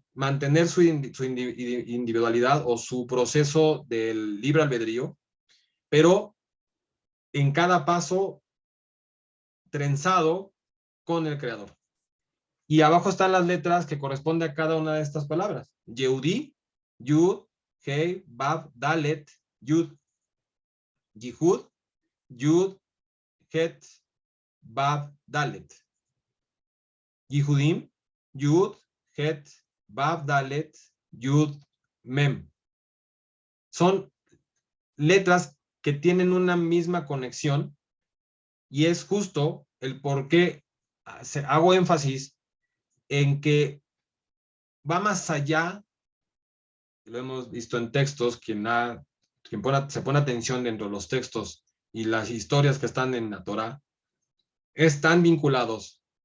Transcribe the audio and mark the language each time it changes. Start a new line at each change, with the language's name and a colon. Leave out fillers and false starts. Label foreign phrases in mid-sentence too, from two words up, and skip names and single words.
Spanish: Mantener su individualidad o su proceso del libre albedrío, pero en cada paso trenzado con el Creador. Y abajo están las letras que corresponden a cada una de estas palabras. Yehudí,
Hebrew: יוד הא וו דלת יוד. יחוד יוד חית וו דלת. יחודים יוד חית וו דלת יוד מם.
Spanish: Son letras que tienen una misma conexión, y es justo el por qué hago énfasis en que va más allá. Lo hemos visto en textos, quien se pone atención dentro de los textos y las historias que están en la Torá, están vinculados